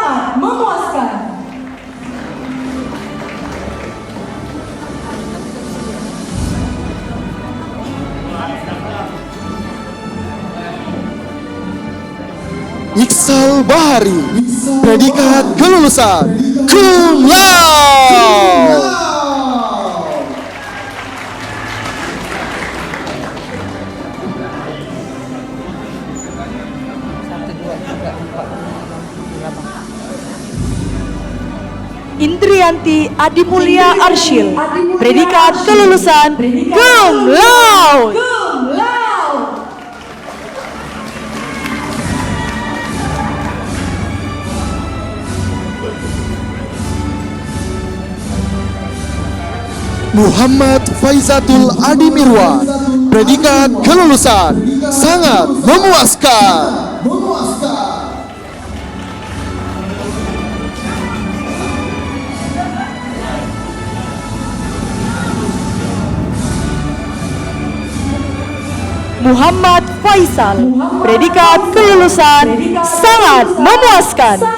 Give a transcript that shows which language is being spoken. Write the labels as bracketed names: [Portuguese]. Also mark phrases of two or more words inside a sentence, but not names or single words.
[Indonesian] Iksal Bahari, predikat kelulusan [Latin] cum laude. [Indonesian] Indrianti Adimulya Arsyil, predikat kelulusan [Latin] cum laude. [Indonesian] Muhammad Faizatul Adimirwan, predikat kelulusan sangat memuaskan. Muhammad Faisal, predikat kelulusan sangat memuaskan.